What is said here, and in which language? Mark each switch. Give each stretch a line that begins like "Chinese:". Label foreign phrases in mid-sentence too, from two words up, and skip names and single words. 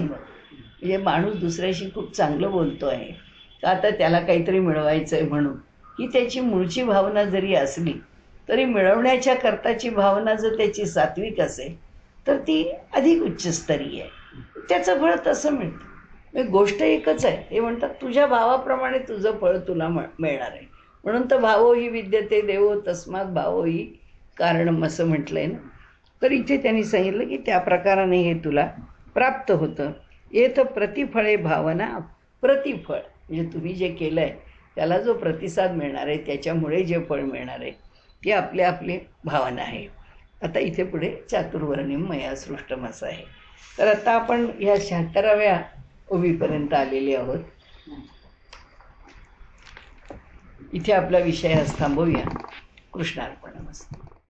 Marathi: मग म्हणजे माणूस दुसऱ्याशी खूप चांगलं बोलतो आहे का आता त्याला काहीतरी मिळवायचं आहे म्हणून, ही त्याची मूळची भावना जरी असली तरी मिळवण्याच्या करताची भावना जर त्याची सात्विक असेल तर ती अधिक उच्चस्तरीय आहे, त्याचं फळ तसं मिळतं. गोष्ट एकच आहे, ते म्हणतात तुझ्या भावाप्रमाणे तुझं फळ तुला मिळणार आहे. म्हणून तर
Sanskrit: भावो ही विद्यते देवो तस्मात भावो ही कारणम
Marathi: असं म्हटलंय ना. तर इथे त्यांनी सांगितलं की त्या प्रकाराने हे तुला प्राप्त होतं.
Sanskrit: येत प्रतिफळे भावना प्रतिफळ,
Marathi: म्हणजे तुम्ही जे केलं आहे त्याला जो प्रतिसाद मिळणार आहे, त्याच्यामुळे जे फळ मिळणार आहे ती आपली भावना आहे. आता इथे पुढे
Sanskrit: चातुर्वर्ण्यम मया सृष्टम
Marathi: असं आहे. तर आता आपण ह्या 76व्या ओवीपर्यंत आलेले आहोत. इथे आपला विषय थांबवूया. कृष्णार्पणमस्तु.